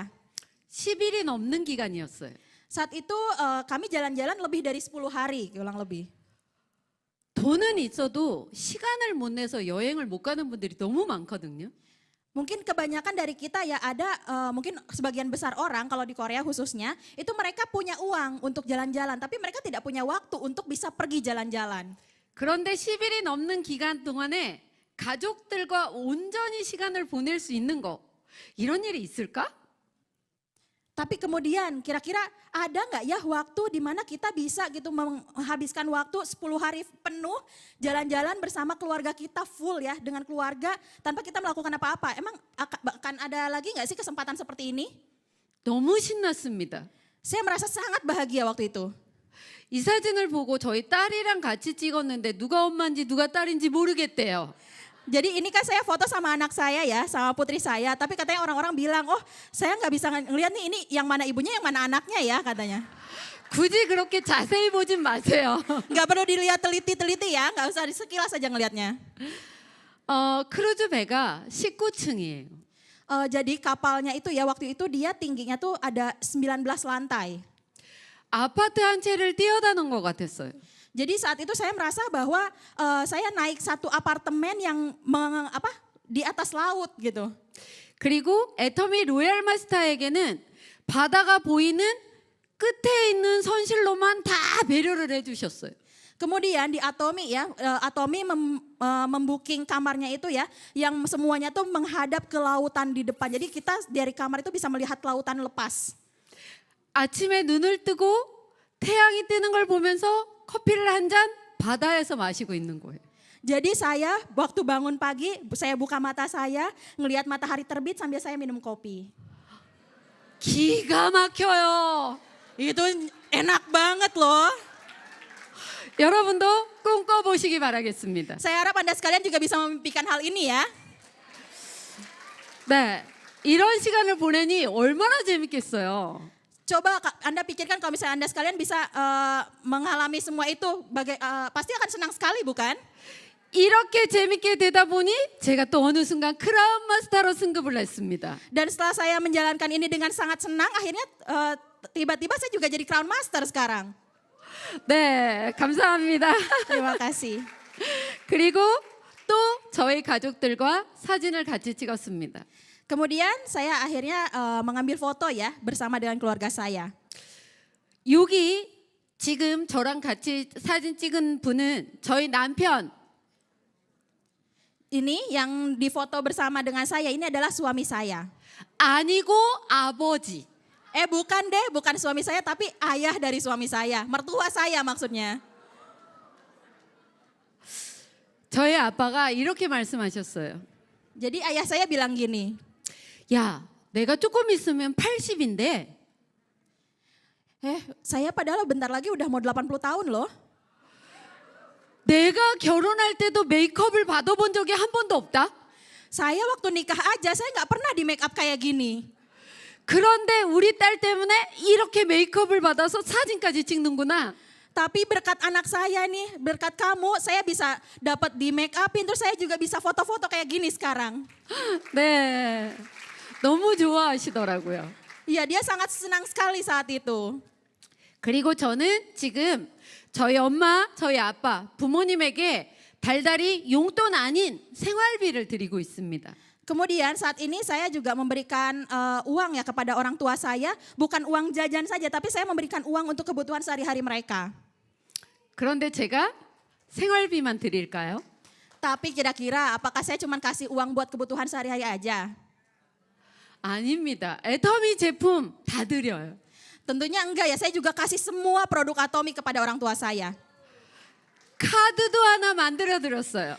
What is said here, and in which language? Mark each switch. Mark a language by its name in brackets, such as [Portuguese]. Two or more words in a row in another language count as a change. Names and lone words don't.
[Korean] 10일이 넘는 기간이었어요. [Indonesian] Saat itu kami jalan-jalan lebih dari 10 hari, ulang lebih. [Korean] 돈은 있어도 시간을 못 내서 여행을 못 가는 분들이 너무 많거든요. [Indonesian] Mungkin kebanyakan dari kita ya ada mungkin sebagian besar orang kalau di Korea khususnya itu mereka punya uang untuk jalan-jalan tapi mereka tidak punya waktu untuk bisa pergi jalan-jalan. [Korean] 그런데 10일이 넘는 기간 동안에 가족들과 온전히 시간을 보낼 수 있는 거 이런 일이 있을까? [Indonesian] Tapi kemudian kira-kira ada nggak ya waktu di mana kita bisa gitu menghabiskan waktu 10 hari penuh jalan-jalan bersama keluarga kita full ya dengan keluarga tanpa kita melakukan apa-apa. Emang akan ada lagi nggak sih kesempatan seperti ini? [Korean] 너무 신났습니다. [Indonesian] Saya merasa sangat bahagia waktu itu. [Korean] 이 사진을 보고 저희 딸이랑 같이 찍었는데 누가 엄마인지 누가 딸인지 모르겠대요. [Indonesian] Jadi ini kan saya foto sama anak saya ya, sama putri saya. Tapi katanya orang-orang bilang, oh saya nggak bisa ngeliat nih ini yang mana ibunya, yang mana anaknya ya katanya. [Korean] 굳이 그렇게 자세히 보진 마세요. [Indonesian] Nggak perlu dilihat teliti-teliti ya, nggak usah sekilas aja ngelihatnya. [Korean] 크루즈 배가 19층이에요. [Indonesian] Jadi kapalnya itu ya waktu itu dia tingginya tuh ada 19 lantai. [Korean] 아파트 한 채를 뛰어다는 것 같았어요. [Indonesian] Jadi saat itu saya merasa bahwa saya naik satu apartemen yang di atas laut gitu. [Korean] 그리고 애터미 로얄 마스터에게는 바다가 보이는 끝에 있는 선실로만 다 배려를 해주셨어요. [Indonesian] Kemudian di Atomi ya, Atomi membooking kamarnya itu ya, yang semuanya tuh menghadap ke lautan di depan. Jadi kita dari kamar itu bisa melihat lautan lepas. [Korean] 아침에 눈을 뜨고 태양이 뜨는 걸 보면서 커피를 한 잔 바다에서 마시고 있는 거예요. [Indonesian] Jadi saya waktu bangun pagi, saya buka mata saya, ngelihat matahari terbit sambil saya minum kopi. [Korean] 기가 막혀요. [Indonesian] Itu enak banget loh. [Korean] 여러분도 꿈꿔보시기 바라겠습니다. [Indonesian] Saya harap Anda sekalian juga bisa memimpikan hal ini ya. [Korean] 네, 이런 시간을 보내니 얼마나 재밌겠어요. [Indonesian] Coba Anda pikirkan kalau misalnya Anda sekalian bisa mengalami semua itu, pasti akan senang sekali bukan? [Korean] 이렇게 재밌게 되다 보니 제가 또 어느 순간 크라운 마스터로 승급을 했습니다. [Indonesian] Dan setelah saya menjalankan ini dengan sangat senang, akhirnya tiba-tiba saya juga jadi Crown Master sekarang. [Korean] 네, 감사합니다. [Indonesian] Terima kasih. [Korean] 그리고 또 저희 가족들과 사진을 같이 찍었습니다. [Indonesian] Kemudian saya akhirnya mengambil foto ya bersama dengan keluarga saya. [Korean] 여기 지금 저랑 같이 사진 찍은 분은 저희 남편. [Indonesian] Ini yang difoto bersama dengan saya ini adalah suami saya. [Korean] 아니고 아버지. [Indonesian] Bukan deh, bukan suami saya tapi ayah dari suami saya, mertua saya maksudnya. [Korean] 저희 아빠가 이렇게 말씀하셨어요. [Indonesian] Jadi ayah saya bilang gini, [Korean] 야, 내가 조금 있으면 80인데 [Indonesian] saya padahal bentar lagi udah mau 80 tahun loh. [Korean] 내가 결혼할 때도 메이크업을 받아본 적이 한 번도 없다. [Indonesian] Saya waktu nikah aja saya nggak pernah di make up kayak gini. [Korean] 그런데 우리 딸 때문에 이렇게 메이크업을 받아서 사진까지 찍는구나. [Indonesian] Tapi berkat anak saya nih, berkat kamu, saya bisa dapat di make upin, terus saya juga bisa foto-foto kayak gini sekarang. [Korean] 네, 너무 좋아하시더라고요. [Indonesian] Iya, dia sangat senang sekali saat itu. [Korean] 그리고 저는 지금 저희 엄마, 저희 아빠, 부모님에게 달달이 용돈 아닌 생활비를 드리고 있습니다. [Indonesian] Kemudian saat ini saya juga memberikan uang ya kepada orang tua saya, bukan uang jajan saja, tapi saya memberikan uang untuk kebutuhan sehari-hari mereka. [Korean] 그런데 제가 생활비만 드릴까요? [Indonesian] Tapi kira-kira apakah saya cuma kasih uang buat kebutuhan sehari-hari aja? [Korean] 아닙니다. 애터미 제품 다 드려요. [Indonesian] Tentunya enggak ya, saya juga kasih semua produk Atomy kepada orang tua saya. [Korean] 카드도 하나 만들어 드렸어요.